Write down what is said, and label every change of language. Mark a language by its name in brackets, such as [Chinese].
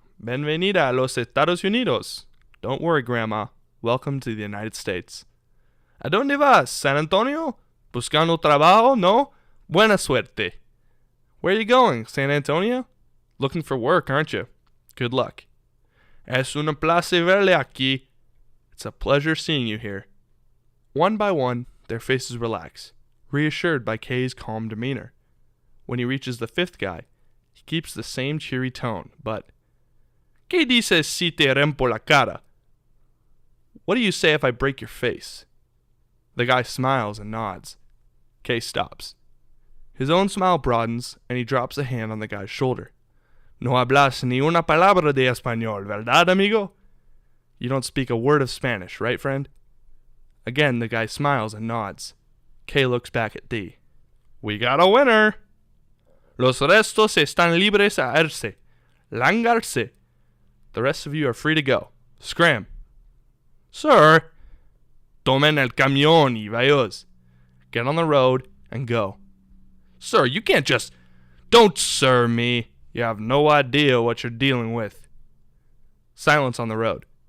[Spanish] Bienvenida a los Estados Unidos. [English] Don't worry, Grandma. Welcome to the United States. [Spanish] ¿A dónde vas? ¿San Antonio? ¿Buscando trabajo? No? Buena suerte. [English] Where are you going? San Antonio? Looking for work, aren't you? Good luck. [Spanish] Es un placer verle aquí. [English] It's a pleasure seeing you here. One by one, their faces relax, reassured by K's calm demeanor. When he reaches the 5th guy, he keeps the same cheery tone, but, [Spanish] ¿Qué dices si te rompo la cara? [English] What do you say if I break your face? The guy smiles and nods. K stops. His own smile broadens, and he drops a hand on the guy's shoulder. [Spanish] No hablas ni una palabra de español, ¿verdad, amigo? [English] You don't speak a word of Spanish, right, friend? Again, the guy smiles and nods. K looks back at D. We got a winner! [Spanish] Los restos están libres a irse. Largarse. [English] The rest of you are free to go. Scram. Sir. [Spanish] Tomen el camión y vayos. [English] Get on the road and go. Sir, you can't just... Don't sir me. You have no idea what you're dealing with. Silence on the road.